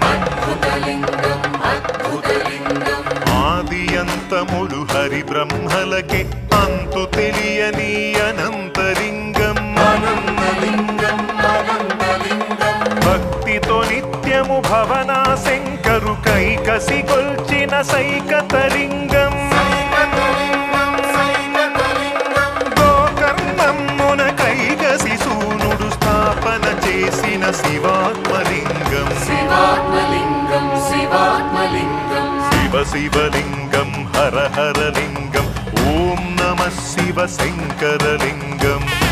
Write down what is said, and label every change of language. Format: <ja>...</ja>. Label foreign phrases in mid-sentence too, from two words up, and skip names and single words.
<te>ఆది అంతములు హరి బ్రహ్మలకే అంతు తెలియని అనంతలింగం భక్తితో నిత్యము భవనా శంకరు కైకసి కొల్చిన సైకతలింగం</te> <sa>शिवात्मलिंगं शिवलिंगं हर हर लिंगं ओम नमः शिव शंकरलिंगं</sa>